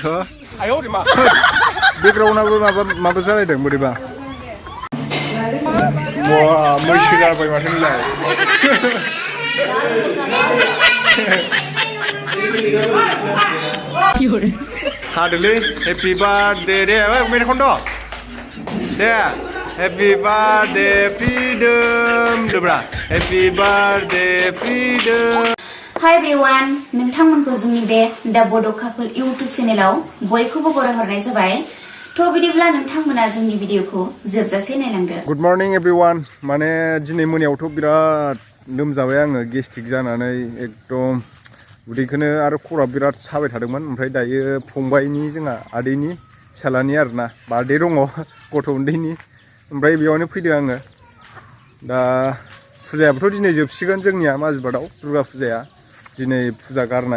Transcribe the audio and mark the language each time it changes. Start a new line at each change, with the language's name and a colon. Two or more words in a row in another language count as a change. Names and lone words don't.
Bodo: बेकग्राउन्डआबो माबा जालायदों बोरैबा। Wow, मैसो जाबाय माथो नोंलाय। हादोलै
English: Happy birthday
Bodo: दे मेथाइ खनद' दे
English: Happy birthday freedom
Bodo: दोब्रा
English: Happy birthday freedom. Hi everyone,
Bodo: नोंथांमोनखौ जोंनि बे दा बड' कापोल YouTube चेनेलाव बयखौबो बरायहरनाय जाबाय। थ' बिदिब्ला नोंथांमोना जोंनि भिडिअखौ जोबजासे नायलांदो।
English: Good morning everyone.
Bodo: माने दिनै मोनायावथ' बिराद लोमजाबाय आङो गेस्ट्रिक जानानै एकदम उदैखौनो आरो खर'आ बिराद साबाय थादोंमोन। ओमफ्राय दायो फंबायनि जोंहा आदैनि फिसालानि आरोना बार्थडे दङ गथ' उन्दैनि। ओमफ्राय बेयावनो फैदों आङो। दा फुजायाबोथ' दिनै जोबसिगोन जोंनिया माजिबादाव दुर्गा फुजाया दिनै फुजा गारनाय।